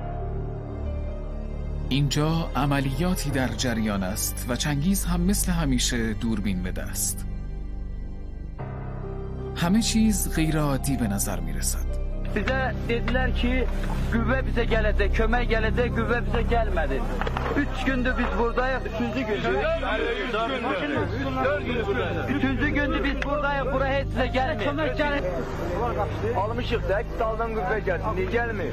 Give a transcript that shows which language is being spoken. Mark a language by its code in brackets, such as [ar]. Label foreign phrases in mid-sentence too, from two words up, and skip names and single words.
[fa] اینجا عملیاتی در جریان است و چنگیز هم مثل همیشه دوربین به دست. همه چیز غیر عادی به نظر می رسد. [az] Bizə dedilər ki, qüvvə bizə gələcək, kömək gələcək, qüvvə bizə gəlmədi. 3 gündür biz buradayıq, 3-cü gündür. 3-cü gündür biz buradayıq, bura heç sizə gəlmir. Kömək gəlir. Almışıq da, saldan qüvvə gəlsin, niyə gəlmir?